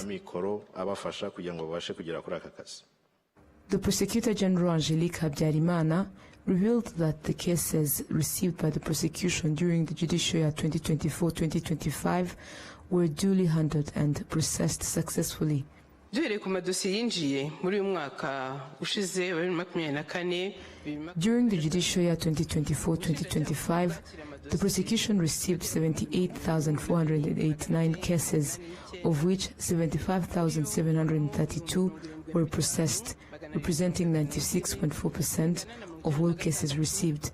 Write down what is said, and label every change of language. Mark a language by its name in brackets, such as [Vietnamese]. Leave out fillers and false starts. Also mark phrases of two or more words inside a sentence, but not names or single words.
[English] The Prosecutor General Angelique Habyarimana revealed that the cases received by the prosecution during the judicial year 2024-2025 were duly handled and processed successfully. [Kinyarwanda] duhereye ku madosiye yinjiye muri uyu mwaka ushize wa 2024. [English] During the judicial year 2024-2025, the prosecution received 78,489 cases, of which 75,732 were processed, representing 96.4% of all cases received.